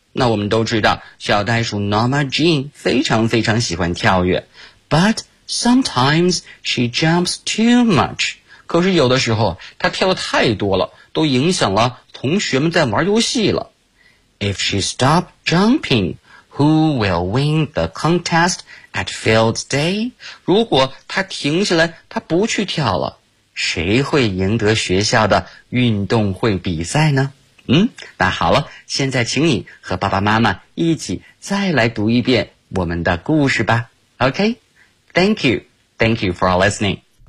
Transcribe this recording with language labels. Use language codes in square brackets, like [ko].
[zh] 那我们都知道小袋鼠 Norma Jean 非常非常喜欢跳跃。 [en] But sometimes she jumps too much. [zh] 可是有的时候她跳得太多了，都影响了同学们在玩游戏了。 [en] If she stopped jumping, Who will win the contest at Field Day? [zh] 如果他停下来，他不去跳了，谁会赢得学校的运动会比赛呢？那好了，现在请你和爸爸妈妈一起再来读一遍我们的故事吧。 [en] Okay? Thank you. Thank you for listening.